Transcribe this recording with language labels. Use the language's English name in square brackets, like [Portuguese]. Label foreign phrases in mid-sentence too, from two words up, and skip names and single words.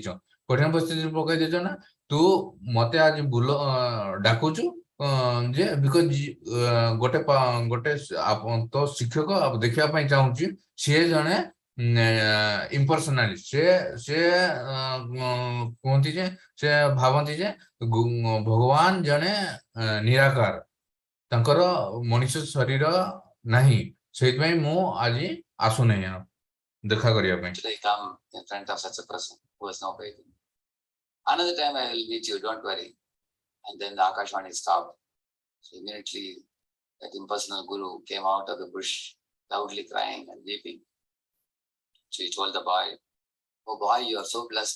[Odia] କଠିନ ପରିସ୍ଥିତିରେ ପକେଇ ଦେଇଛ ନା ତୁ ମତେ ଆଜି ଡାକୁଛୁ ଯେ ବିକଜ ଗୋଟେ ତୋ ଶିକ୍ଷକ ଦେଖିବା ପାଇଁ ଚାହୁଁଛି ସିଏ ଜଣେ impersonalist ସେ କୁହନ୍ତି ଯେ ସେ ଭାବନ୍ତି ଯେ ଭଗବାନ ଜଣେ ନିରାକାର ତାଙ୍କର ମଣିଷ ଶରୀର ନାହିଁ ସେଇଥିପାଇଁ ମୁଁ ଆଜି ଆସୁନାହିଁ ଦେଖା କରିବା ପାଇଁ [English] Today come in front of such a person who has no faith. Another time I will meet you, don't worry. And then the Akashvani stopped. So immediately that impersonal guru came out of the bush loudly crying and weeping. So he told the boy, "Oh boy, you are so blessed.